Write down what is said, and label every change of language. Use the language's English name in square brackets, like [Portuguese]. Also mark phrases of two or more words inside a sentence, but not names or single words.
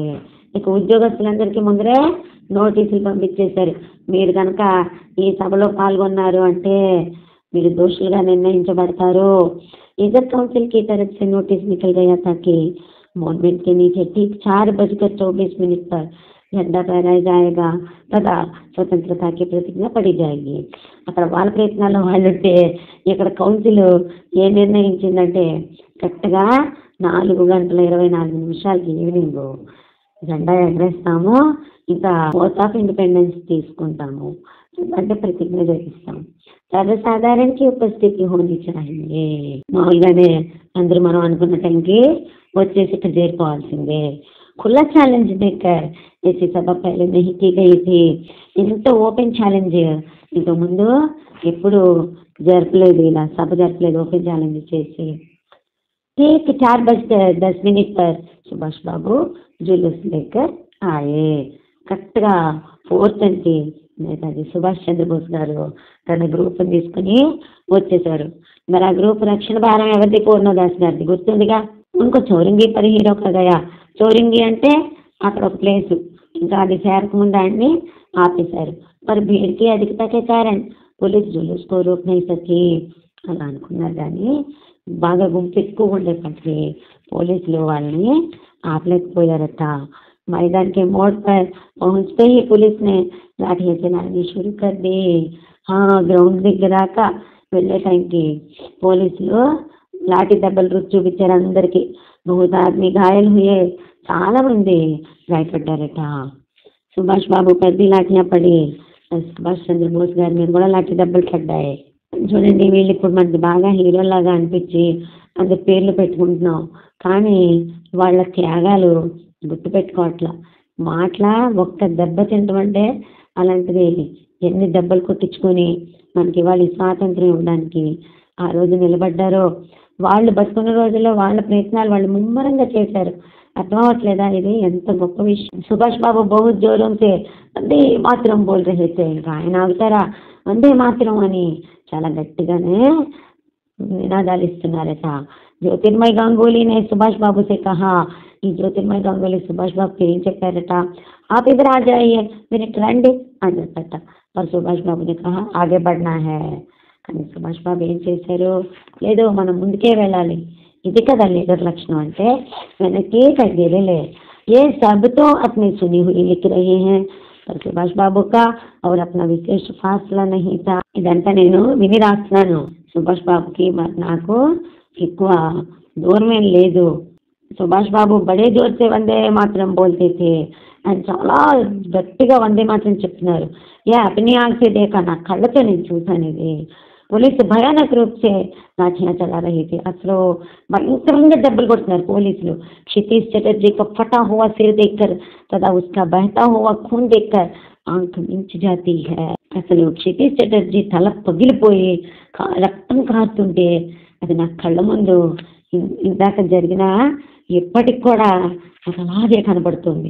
[Telugu] ఇక ఉద్యోగస్తులందరికీ ముందరే నోటీసులు పంపించేశారు, మీరు కనుక ఈ సభలో పాల్గొన్నారు అంటే మీరు దోషులుగా నిర్ణయించబడతారు. [Hindi] इधर काउंसिल की तरफ से नोटिस निकल गया था कि मॉन्यूमेंट के नीचे ठीक 4:24 पर झंडा फहराया जाएगा तथा स्वतंत्रता की प्रतिज्ञा पड़ी जाएगी. [Telugu] అక్కడ వాళ్ళ ప్రయత్నాల్లో వాళ్ళుంటే ఇక్కడ కౌన్సిల్ ఏం నిర్ణయించిందంటే కరెక్ట్గా 4:24 ఈవినింగ్ జెండా ఎగరేస్తాము, ఇంకా [English] oath of independence [Telugu] తీసుకుంటాము, అంటే ప్రతిజ్ఞ చేపిస్తాము. [Hindi] सर्वसाधारण की उपस्थिति होनी चाहिए. [Telugu] మామూలుగానే అందరూ మనం అనుకున్న టైంకి వచ్చేసి ఇక్కడ చేరుకోవాల్సిందే. [Hindi] खुला चैलेंज देकर ऐसी सभा पहले नहीं की गई थी. [Telugu] ఇంత [English] open challenge [Telugu] ఇంత ముందు ఎప్పుడు జరపలేదు, ఇలా సభ జరపలేదు [English] open challenge [Telugu] చేసి. [Hindi] ठीक 4:10 पर सुभाष बाबू जुलूस लेकर आए. [Telugu] కరెక్ట్గా 4:10 నేతాజీ సుభాష్ చంద్రబోస్ గారు తన గ్రూప్ తీసుకుని వచ్చేసారు. మరి ఆ గ్రూప్ రక్షణ భారం ఎవరిది? పూర్ణదాస్ గారిది, గుర్తుందిగా. ఇంకో చౌరింగి పరి హీరో కదయా. చౌరింగి అంటే అక్కడ ఒక ప్లేసు, ఇంకా అది చేరకముందు ఆయన్ని ఆపేశారు. [Hindi] మరి भीड़ की अधिकता के कारण पुलिस जुलूस को रोक नहीं सकी [Telugu] అలా అనుకున్నారు. కానీ బాగా గుంపు ఎక్కువ ఉండేపటికి పోలీసులు వాళ్ళని ఆపలేకపోయారట. [Hindi] मैदान के मोड़ पर पहुंचते ही पुलिस ने लाठियां चलानी शुरू कर दी. [Telugu] हाँ, ग्राउंड దగ్గర వెళ్ళే టైంకి పోలీసులు లాఠీ దెబ్బలు రుచి చూపించారు అందరికి. [Hindi] बहुत आदमी घायल हुए, [Telugu] చాలా మంది గాయపడ్డారట. సుభాష్ బాబు పెద్ద లాఠీయా పడి సుభాష్ చంద్రబోస్ గారి మీద కూడా లాఠీ దెబ్బలు పడ్డాయి. చూడండి, వీళ్ళు ఇప్పుడు మనకి బాగా హీరోలాగా అనిపించి అందరి పేర్లు పెట్టుకుంటున్నాం, కానీ వాళ్ళ త్యాగాలు గుర్తు పెట్టుకోవట్లా. మాటల ఒక్క దెబ్బ తింటామంటే అలాంటిది ఎన్ని దెబ్బలు కొట్టించుకొని మనకి వాళ్ళ స్వాతంత్రం ఇవ్వడానికి ఆ రోజు నిలబడ్డారో. వాళ్ళు బతుకున్న రోజుల్లో వాళ్ళ ప్రయత్నాలు వాళ్ళు ముమ్మరంగా చేశారు. అర్థం అవ్వట్లేదా? ఇది ఎంత గొప్ప విషయం. [Hindi] सुभाष बाबू बहुत ज़ोरों से वंदे मातरम बोल रहे थे. [Telugu] ఇంకా ఆయన అవుతారా వందే మాత్రం అని చాలా గట్టిగానే నినాదాలు ఇస్తున్నారట. [Hindi] జ్యోతిర్మయ్ గంగూలీ ने सुभाष बाबू से कहा. [Telugu] ఈ జ్యోతిర్మయ్ గంగూలీ సుభాష్ బాబుకి ఏం చెప్పారట? [Hindi] आप इधर आ जाइए, मिनट [Telugu] రండి అని చెప్పారట. [Hindi] पर सुभाष बाबू ने कहा आगे बढ़ना है. [Telugu] కానీ సుభాష్ బాబు ఏం చేశారు? లేదు, మనం ముందుకే వెళ్ళాలి. ఇది కదా లీడర్ లక్షణం అంటే, వెనక్కి తగ్గేదే. [Hindi] ये सब तो अपनी सुनी हुई लिख रहे हैं, पर सुभाष बाबू का और अपना विशेष फासला नहीं था. [Telugu] ఇదంతా నేను విని రాస్తున్నాను. సుభాష్ బాబుకి మరి నాకు ఎక్కువ దూరమేం లేదు. [Hindi] सुभाष बाबू बड़े ज़ोर से वंदे मातरम बोलते थे. [Telugu] ఆయన చాలా గట్టిగా వందే మాత్రం చెప్తున్నారు. [Hindi] या अपनी आँख से देखा, [Telugu] నా కళ్ళతో నేను చూశాను ఇది. [Hindi] पुलिस भयानक रूप से లాఠియాं चला रही थी. [Telugu] అసలు భయంకరంగా దెబ్బలు కొడుతున్నారు పోలీసులు. [Hindi] क्षितिज चटर्जी का फटा हुआ सिर देखकर तथा उसका बहता हुआ खून देखकर आंख मिंच जाती है. [Telugu] అసలు క్షితిజ్ చటర్జీ తల పగిలిపోయి రక్తం కారుతుంటే అది నా కళ్ళ ముందు ఇందాక జరిగిన ఎప్పటికి కూడా నాకు అలాగే కనబడుతుంది.